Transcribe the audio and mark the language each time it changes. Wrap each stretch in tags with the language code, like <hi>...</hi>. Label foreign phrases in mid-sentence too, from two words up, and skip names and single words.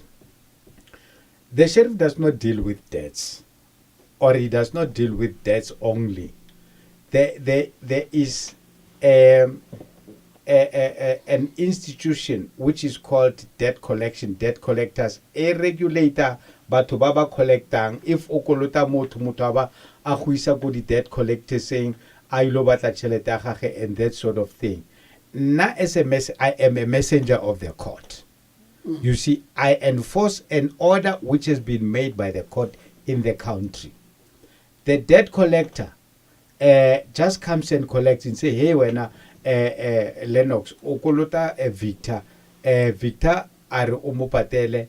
<en>The sheriff does not deal with debts, or he does not deal with debts only. There is an institution which is called debt collection, debt collectors, a regulator,</en> <tn>batho ba ba collectang. If okolota motho aba a go isa go di</tn> <en>debt collectors saying</en> <tn>a ilo batla tšhelete ya gagwe</tn> <en>and that sort of thing. Na as I am a messenger of the court. You see, I enforce an order which has been made by the court in the country. The debt collector just comes and collects and say, hey, when Lennox, okolota Victor, Victor</en> <tn>are umupatele.</tn>